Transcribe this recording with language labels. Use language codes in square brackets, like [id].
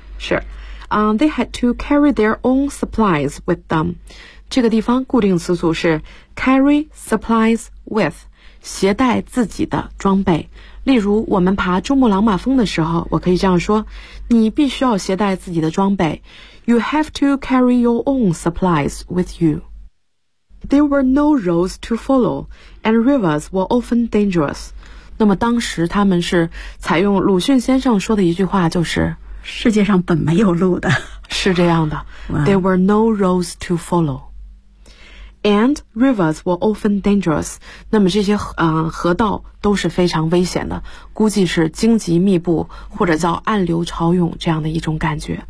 [zh] 是、 [en] They had to carry their own supplies with them， [zh] 这个地方固定词组是 [en] carry supplies with， [zh] 携带自己的装备，例如我们爬珠穆朗玛峰的时候我可以这样说，你必须要携带自己的装备， [en] You have to carry your own supplies with youThere were no roads to follow, and rivers were often dangerous. [zh] 那么当时他们是采用鲁迅先生说的一句话，就是世界上本没有路的，是这样的。 [en] There were no roads to follow, and rivers were often dangerous. [zh] 那么这些河道都是非常危险的，估计是荆棘密布或者叫暗流潮涌这样的一种感觉。